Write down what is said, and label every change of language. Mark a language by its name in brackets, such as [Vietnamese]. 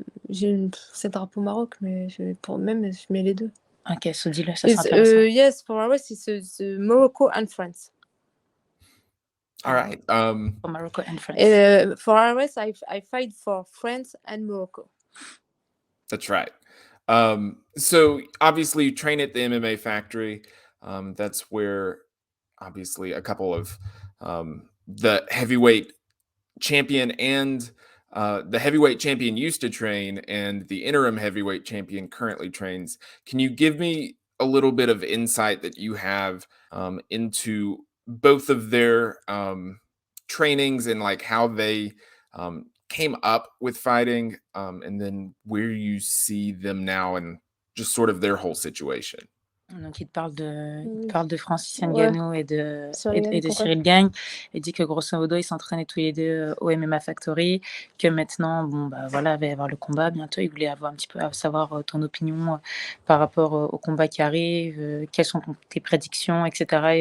[French] C'est drapeau Maroc, mais je mets les deux. Ok, so dis-le, ça c'est intéressant. [English] Yes, for Arès, it's Morocco and France. All right. For Morocco and France. For Arès, I fight for France and Morocco. That's right. So obviously you train at the MMA factory. That's where obviously a couple of the heavyweight champion and the heavyweight champion used to train, and the interim heavyweight champion currently trains. Can you give me a little bit of insight that you have into both of their trainings and like how they came up with fighting, and then where you see them now and just sort of their whole situation? [French] Donc, il parle de Francis Ngannou et de Ciryl Gane. Il dit que grosso modo, ils s'entraînaient tous les deux au MMA Factory, que maintenant, bon, bah voilà, il va y avoir le combat bientôt. Il voulait avoir un petit peu à savoir ton opinion par rapport au combat qui arrive, quelles sont tes prédictions, etc.